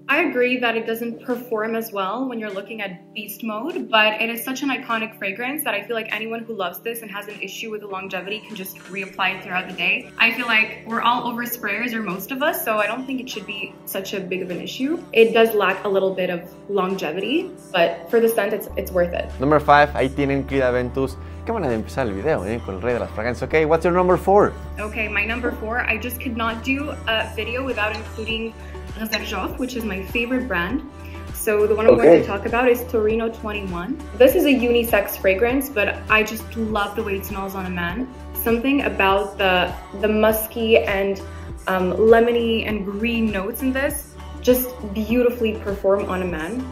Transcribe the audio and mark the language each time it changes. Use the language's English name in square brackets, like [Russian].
[English] I agree that it doesn't perform as well when you're looking at beast mode, but it is such an iconic fragrance that I feel like anyone who loves this and has an issue with the longevity can just reapply it throughout the day. I feel like we're all over sprayers, or most of us, so I don't think it should be such a big of an issue. It does lack a little bit of longevity, but for the scent, it's worth it. Number 5, [Spanish] ahí tienen Creed Aventus. Qué manera de empezar el video, con el rey de las fragancias. [English] Okay, what's your number 4? Okay, my number 4, I just could not do a video without including Fragancias, which is my favorite brand. So the one I'm going to talk about is Torino 21. This is a unisex fragrance, but I just love the way it smells on a man. Something about the musky and lemony and green notes in this just beautifully perform on a man.